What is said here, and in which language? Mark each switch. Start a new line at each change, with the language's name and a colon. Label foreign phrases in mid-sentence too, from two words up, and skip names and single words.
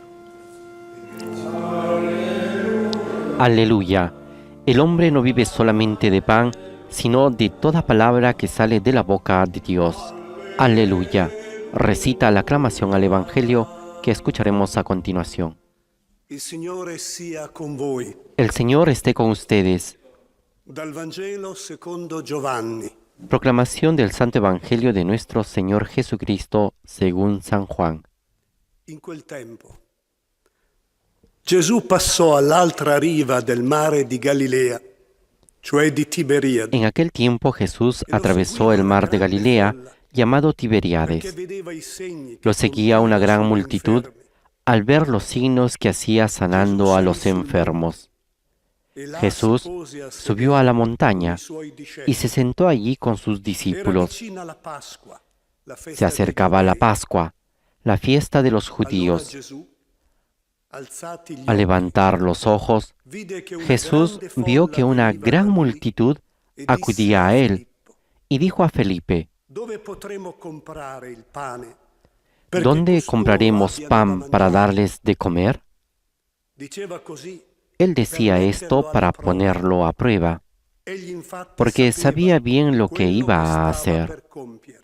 Spanish: Aleluya. El hombre no vive solamente de pan, sino de toda palabra que sale de la boca de Dios. Aleluya. Recita la aclamación al Evangelio que escucharemos a continuación.
Italian: Il Signore sia con voi.
Spanish: El Señor esté con ustedes.
Italian: Dal Vangelo secondo Giovanni.
Spanish: Proclamación del Santo Evangelio de nuestro Señor Jesucristo según San Juan.
Italian: In quel tempo Gesù passò all'altra riva del mare di Galilea, cioè di Tiberiade,
Spanish: En aquel tiempo Jesús atravesó el mar de Galilea, llamado
Italian: perché
Spanish: Tiberíades.
Italian: vedeva i segni che
Spanish: Lo seguía una
Italian: compiva
Spanish: gran
Italian: sugli
Spanish: multitud
Italian: infermi.
Spanish: al ver los signos que hacía sanando a los enfermos.
Italian: E là
Spanish: Jesús
Italian: si pose a
Spanish: subió a la montaña
Italian: sedere con i suoi
Spanish: y
Italian: discepoli.
Spanish: se sentó allí con sus
Italian: Era
Spanish: discípulos.
Italian: vicina la Pasqua, la festa
Spanish: Se
Italian: dei
Spanish: acercaba la
Italian: Giudei.
Spanish: Pascua, la fiesta de los
Italian: Allora
Spanish: judíos.
Italian: Gesù, alzati gli
Spanish: Al levantar los ojos,
Italian: occhi, vide che una
Spanish: Jesús
Italian: grande
Spanish: vio
Italian: folla
Spanish: que una
Italian: veniva
Spanish: gran
Italian: da lui
Spanish: multitud
Italian: e
Spanish: acudía a
Italian: disse
Spanish: él
Italian: Filippo,
Spanish: y dijo a Felipe,
Italian: dove potremo comprare il pane? Perché
Spanish: ¿dónde
Italian: costoro
Spanish: compraremos
Italian: abbiano
Spanish: pan
Italian: da
Spanish: para
Italian: mangiare?"
Spanish: darles de comer?
Italian: Diceva così,
Spanish: Él decía esto para ponerlo a prueba,
Italian: egli infatti
Spanish: porque sabía
Italian: sapeva
Spanish: bien lo que
Italian: quello
Spanish: iba a
Italian: stava
Spanish: hacer.
Italian: per compiere.